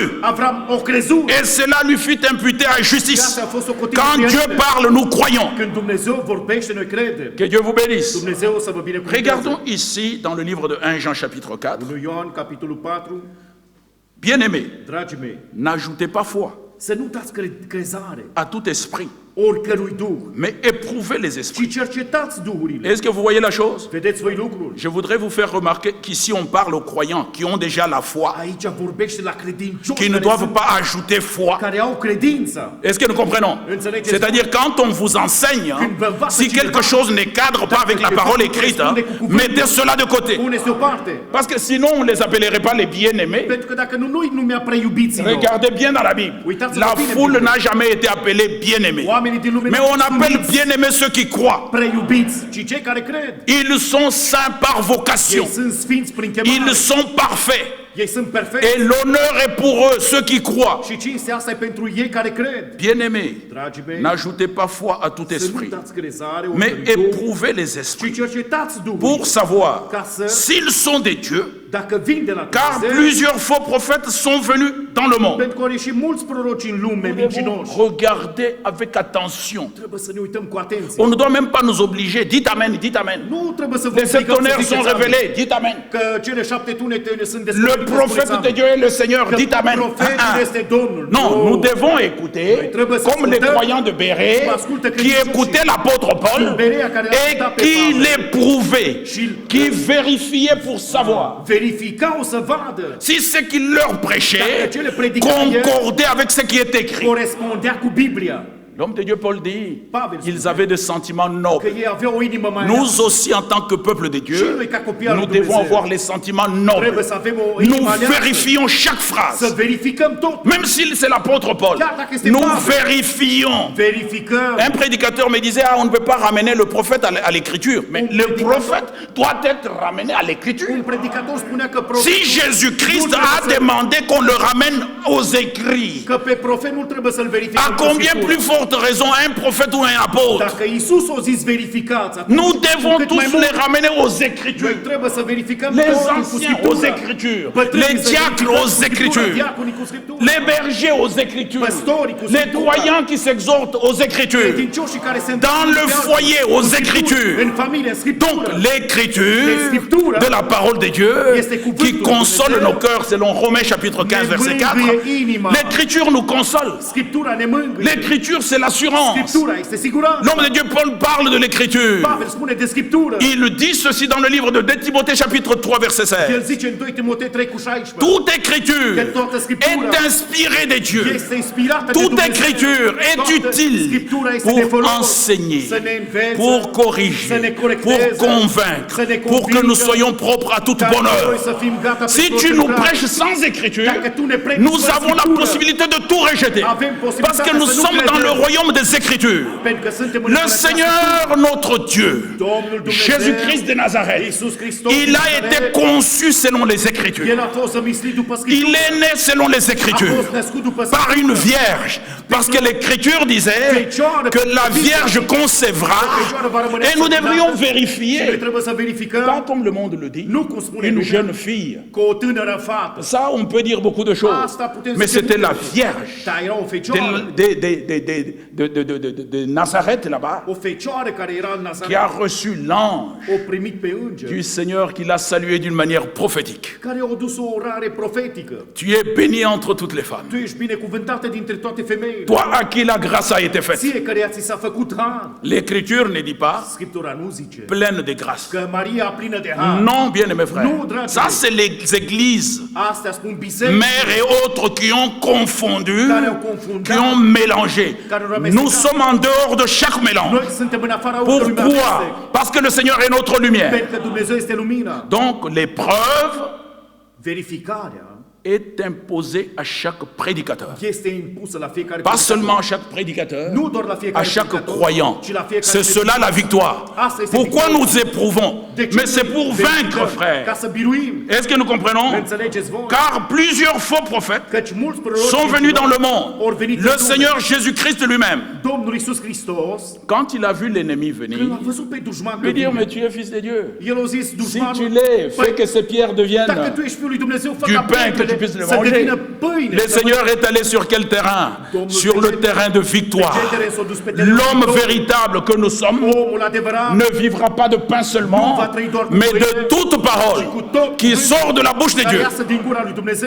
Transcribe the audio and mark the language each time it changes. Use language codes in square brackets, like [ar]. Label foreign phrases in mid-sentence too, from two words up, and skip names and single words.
[ro] Avram o crezut. [fr] Et cela lui fut imputé à justice. [ro] Asta a fost o cotită [fr] Quand de Dieu [ro] viață. [fr] parle, nous croyons. [ro] Când Dumnezeu vorbește, noi credem. [fr] Que Dieu vous bénisse. [ro] Dumnezeu să vă binecuvânteze. [fr] Regardons ici dans le livre de 1 Jean chapitre 4. [ro] Lui Ioan, capitolul 4, [fr] Bien-aimés, [ro] dragii mei, [fr] n'ajoutez pas foi [ro] să nu dați crezare [fr] à tout esprit, [ro] oricărui duh, [fr] mais éprouvez les esprits. [ro] ci cercetați duhurile. [fr] Est-ce que vous voyez la chose? [ro] Vedeți voi lucruri. [fr] Je voudrais vous faire remarquer qu'ici on parle aux croyants qui ont déjà la foi, [ro] Aici vorbește la credincioși [fr] qui ne [ro] care [fr] doivent [ro] sunt- [fr] pas ajouter foi. [ro] care au credința. [fr] Est-ce que nous comprenons? [ro] Înțelegeți? [fr] C'est-à-dire quand on vous enseigne, hein, si quelque chose ne cadre pas avec la parole écrite, hein, mettez cela de côté. [ro] Puneți deoparte. [fr] Parce que sinon on ne les appellerait pas les bien-aimés. [ro] Pentru că dacă nu noi numea prea iubiții lor, [fr] Regardez bien dans la Bible. La foule n'a jamais été appelée bien-aimée. [ro] oamenii din lume [fr] Mais [ro] nu [fr] on [ro] sunt [fr] appelle [ro] numiți [fr] bien-aimés ceux qui croient. [ro] prea iubiți, ci cei care cred. [fr] Ils sont saints par vocation. [ro] Ei sunt sfinți prin chemare. [fr] Ils sont parfaits. [ro] Ei sunt perfecți. [fr] Et l'honneur est pour eux, ceux qui croient. [ro] Și cinstea asta e pentru ei care cred. [fr] Bien-aimés, [ro] Dragii mei, [fr] n'ajoutez pas foi à tout [ro] să nu [fr] esprit, [ro] dați crezare [fr] mais [ro] oricărui duh, [fr] éprouvez les [ro] ci [fr] esprits [ro] cercetați Duhul. [fr] pour savoir [ro] Ca să, [fr] s'ils sont des dieux, [ro] dacă vin de la [fr] car [ro] Dumnezeu, [fr] plusieurs faux prophètes sont venus dans le monde. [ro] pentru că au ieșit mulți proroci în lume, [fr] Nous devons [ro] mincinoși. [fr] regarder avec attention. [ro] Trebuie să ne uităm cu atenție. [fr] On ne doit même pas nous obliger. Dites Amen, dites Amen. [ro] Nu trebuie să vă [fr] Les sept [ro] obligăm să [fr] tonnerres [ro] ziceți [fr] sont [ro] amin. [fr] révélés. Dites Amen. [ro] Că cele 7 tunete sunt [fr] Le [ro] descoperite, [fr] prophète [ro] spuneți [fr] de [ro] amin. [fr] Dieu est le Seigneur. [ro] Că [fr] Dites Amen. [ro] profetul este Domnul. [fr] Non, [ro] Nu. [fr] nous devons écouter, [ro] trebuie să [fr] comme les [ro] ascultăm, [fr] croyants de Béret, [ro] cum ascultă [fr] qui [ro] credincioșii [fr] écoutaient l'apôtre Paul [ro] din Berea care l-a [fr] et [ro] ascultat pe [fr] qui [ro] Pavel. [fr] l'éprouvaient, [ro] Și [fr] qui vérifiaient pour savoir [ro] verificau să vadă [fr] si ce qu'il leur prêchait [ro] Dacă cele predica [fr] concordait avec ce qui est écrit. [ro] corespundea cu Biblia. [fr] L'homme de Dieu, Paul dit, [ro] Pavel [fr] ils [ro] spune [fr] avaient des sentiments [ro] că [fr] nobles. [ro] ei aveau o inimă mai [fr] Nous [ro] aleasă. [fr] aussi, en tant que peuple de [ro] Și [fr] Dieu, [ro] noi ca copii al lui [fr] nous devons [ro] Dumnezeu [fr] avoir les sentiments nobles. [ro] trebuie să avem o [fr] Nous [ro] inimă aleasă. [fr] vérifions chaque [ro] Să [fr] phrase. [ro] verificăm tot. [fr] Même si c'est l'apôtre Paul, [ro] Chiar dacă este [fr] nous [ro] Pavel. [fr] vérifions. [ro] Verificăm. [fr] Un prédicateur me disait, ah, on ne peut pas ramener le prophète à l'écriture. Mais le prophète doit être ramené à l'écriture. [ro] Un predicator spunea că [fr] Si [ro] profetul [fr] Jésus-Christ [ro] nu [fr] a [ro] trebuie [fr] demandé qu'on le ramène aux écrits, [ro] că pe profet nu trebuie să-l verificăm. [fr] à [ro] cu [fr] combien [ro] Scriptura. [fr] plus forte forte raison un prophète ou un apôtre, [ro] Dacă Iisus o zis verificați, atunci [fr] nous [ro] cu [fr] devons [ro] cât mai [fr] tous [ro] mult, [fr] les ramener aux [ro] noi [fr] Écritures. [ro] trebuie să verificăm [fr] Les [ro] totul cu [fr] anciens aux [ro] Scriptura. [fr] Écritures, [ro] Trebuie [fr] les [ro] să [fr] diacres [ro] verificăm [fr] aux [ro] cu Scriptura, [fr] Écritures, [ro] diaconii cu Scriptura, [fr] les bergers aux Écritures, [ro] Păstorii cu [fr] les [ro] Scriptura, [fr] croyants qui s'exhortent aux Écritures, [ro] credincioșii care se [fr] dans le [ro] întâlneau [fr] foyer [ro] cu [fr] aux [ro] Scriptura, [fr] Écritures. [ro] în familie, în Scriptură. [fr] Donc l'écriture [ro] Scriptura [fr] de la parole de Dieu [ro] este cuvântul [fr] qui [ro] lui [fr] console [ro] Dumnezeu. [fr] nos cœurs selon Romains chapitre 15 verset 4. [ro] mângâie inima. [fr] L'écriture nous console. [ro] Scriptura ne mângâie. [fr] L'écriture c'est l'assurance. [ro] Scriptura este siguranță. [fr] L'homme de Dieu Paul parle de l'écriture. [ro] Pavel spune de Scriptură. [fr] Il dit ceci dans le livre de 2 Timothée chapitre 3 verset 16. [ro] El zice în 2 Timotei 3:16. [fr] Toute écriture [ro] Că toată Scriptura [fr] est inspirée de Dieu. [ro] este inspirată de [fr] Toute [ro] Dumnezeu. [fr] écriture est [ro] Toată [fr] utile [ro] Scriptura este de [fr] pour [ro] folos [fr] enseigner, [ro] să ne învețe, [fr] pour [ro] să [fr] corriger, [ro] ne [fr] pour [ro] corecteze, [fr] convaincre, [ro] să ne [fr] pour que nous [ro] convingă, [fr] soyons propres à toute [ro] ca [fr] bonne [ro] noi [fr] œuvre. [ro] să fim gata [fr] Si [ro] pentru [fr] tu [ro] orice [fr] nous [ro] lucrare. [fr] prêches sans écriture, [ro] Dacă tu ne predici [fr] nous [ro] fără [fr] avons la [ro] Scriptură, [fr] possibilité de tout rejeter. [ro] avem posibilitatea [fr] Parce que nous [ro] să nu [fr] sommes dans le [ro] credem, [fr] royaume des écritures. [ro] pentru că suntem în [fr] Le [ro] împărăția [fr] Seigneur notre Dieu, [ro] Domnul Dumnezeu, [fr] Jésus-Christ de Nazareth, [ro] Iisus Hristos, [fr] il a été conçu selon les Écritures. [ro] El a fost zămislit după [fr] Il [ro] Scriptură. [fr] est né selon les [ro] A [fr] Écritures, [ro] fost născut după [fr] par [ro] Scriptură. [fr] une vierge. Parce que l'Écriture disait que la Vierge concevra et nous devrions [ro] Și noi [fr] vérifier, [ro] trebuie să [fr] pas [ro] verificăm, [fr] comme le monde le dit, [ro] nu cum spune [fr] une [ro] lumea, [fr] jeune fille. [ro] cu o tânără fată. [fr] Ça, on peut dire beaucoup de choses. [ro] Asta putem [fr] Mais [ro] zice [fr] c'était [ro] multe [fr] la [ro] lucruri. [fr] Vierge [ro] Dar era o fecioară, [fr] de Nazareth là-bas [ro] o fecioară care era în [fr] qui a [ro] Nazaret, [fr] reçu l'ange [ro] o primit pe înger, [fr] du Seigneur qui l'a salué d'une manière prophétique. [ro] care a adus o orare profetică. [fr] Tu es bénie entre toutes les femmes. [ro] Tu ești binecuvântată dintre toate femeile. [fr] Toi à qui la grâce a été faite. [ro] Ție căreia ți s-a făcut har. [fr] L'Écriture ne dit pas [ro] Scriptura nu zice [fr] pleine de grâce. [ro] că Maria plină de har. [fr] Non, bien aimés frères. [ro] Non, dragii [fr] Ça, [ro] mei. [fr] c'est les églises, [ro] Astea spun biserici [fr] mères et autres qui ont confondu, [ro] care au confundat. [fr] qui ont mélangé. Nous sommes en dehors de chaque mélange. [ro] Noi suntem în afara oricărui amestec. [fr] Pourquoi? Parce que le Seigneur est notre lumière. [ro] Pentru că Dumnezeu este lumina. [fr] Donc l'épreuve [ro] Verificarea [fr] est imposée à chaque prédicateur. [ro] este impusă la fiecare [fr] Pas [ro] predicator. [fr] seulement à chaque prédicateur, [ro] Nu doar la [fr] à [ro] fiecare [fr] chaque [ro] predicator, [fr] croyant. [ro] ci la fiecare [fr] C'est cela la victoire. [ro] Asta este [fr] Pourquoi [ro] victoria. [fr] nous éprouvons? [ro] De ce [fr] Mais c'est pour [ro] verificăm? [fr] vaincre, [ro] Ca [fr] frère. [ro] să biruim. [fr] Est-ce que nous comprenons? [ro] Înțelegeți voi? [fr] Car plusieurs faux prophètes [ro] Căci mulți proroci [fr] sont venus dans le [ro] ori [fr] monde. [ro] venit în [fr] Le [ro] lume. [fr] Seigneur Jésus-Christ lui-même, [ro] Domnul Iisus Hristos, [fr] quand il a vu l'ennemi [ro] când [fr] venir, [ro] l-a văzut pe dușman că [fr] lui dire, [ro] vine, [fr] mais tu es fils de Dieu. [ro] el a zis [fr] Si [ro] dușmanul, [fr] tu l'es, fais que ces pierres [ro] dacă [fr] deviennent [ro] tu ești Fiul lui Dumnezeu, fă [fr] du [ro] ca [fr] pain que tu [ro] pietrele [fr] puisses le [ro] să [fr] manger. [ro] devină pâine. [fr] Le Seigneur est allé sur quel terrain? Sur le terrain de victoire. L'homme véritable que nous sommes [ro] Omul adevărat [fr] ne vivra pas de pain seulement, mais de toute parole qui sort de la bouche de [ro] care [fr] Dieu. [ro] iasă din gura lui Dumnezeu.